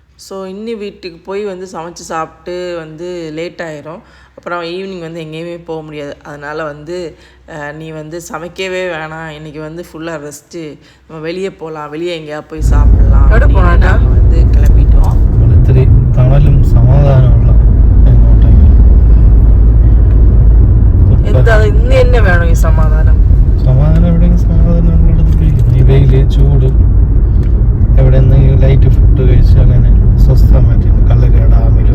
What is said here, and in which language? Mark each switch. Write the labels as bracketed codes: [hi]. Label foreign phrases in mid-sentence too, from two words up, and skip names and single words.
[ta] ஸோ இன்னி வீட்டுக்கு போய் வந்து சமைச்சு சாப்பிட்டு வந்து லேட் ஆகிரும். அப்புறம் ஈவினிங் வந்து எங்கேயுமே போக முடியாது. அதனால் வந்து நீ வந்து சமைக்கவே வேணாம், இன்றைக்கி வந்து ஃபுல்லாக ரெஸ்ட்டு, நம்ம வெளியே போகலாம், வெளியே எங்கேயா போய் சாப்பிட்லாம் நாங்கள் வந்து கிளம்பிட்டோம். [ml] തണലും സമാധാനമുള്ള എന്താ ഇന്ന് തന്നെ വേണം ഈ സമാധാനം? സമാധാനം എവിടെയെങ്കിലും സമാധാനം ഈ വെയില് ചൂട് എവിടെ എന്തെങ്കിലും [en] light food [ml] കഴിച്ച് അങ്ങനെ സ്വസ്ഥമായിട്ട് കള്ളക്കര ഡാമിലോ